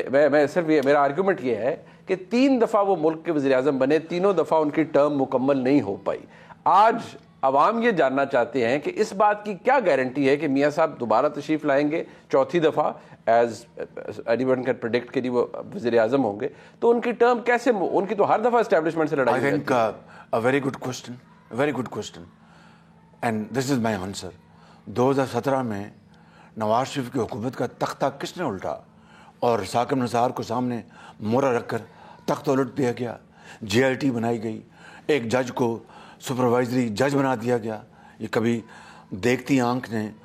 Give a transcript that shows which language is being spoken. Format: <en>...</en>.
<ur>میں صرف میرا آرگیومنٹ یہ ہے کہ 3 دفعہ وہ ملک کے وزیر اعظم بنے, تینوں دفعہ ان کی ٹرم مکمل نہیں ہو پائی. آج عوام یہ جاننا چاہتے ہیں کہ اس بات کی کیا گارنٹی ہے کہ میاں صاحب دوبارہ تشریف لائیں گے 4تھی دفعہ,</ur> <en>as anyone can predict</en> <ur>کہ وہ وزیر اعظم ہوں گے, تو ان کی ٹرم کیسے, ان کی تو ہر دفعہ اسٹیبلشمنٹ سے لڑائی.</ur> <en>I think a very good question and this is my answer.</en> <ur>2017 میں نواز شریف کی حکومت کا تختہ کس نے الٹا, اور ثاقب نثار کو سامنے مورا رکھ کر تخت الٹ دیا گیا, JIT بنائی گئی, ایک جج کو سپروائزری جج بنا دیا گیا. یہ کبھی دیکھتی آنکھ نے</ur>